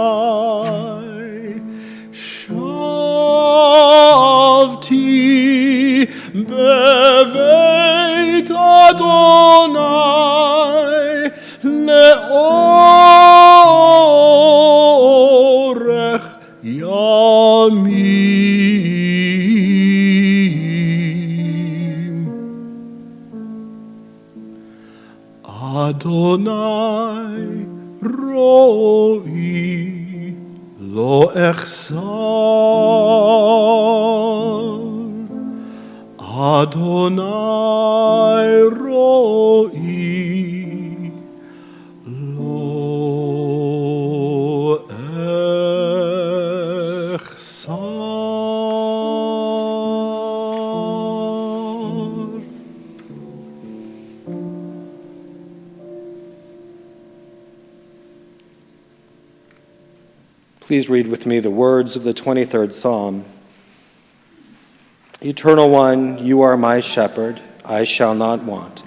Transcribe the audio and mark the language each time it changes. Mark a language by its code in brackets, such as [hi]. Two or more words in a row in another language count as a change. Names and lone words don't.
[he] שבתי בבית אדוני לאורך ימים. אדוני רועי לא אחסר. אדוני רועי לא אחסר. [en] Please read with me the words of the 23rd Psalm. Eternal One, you are my shepherd, I shall not want.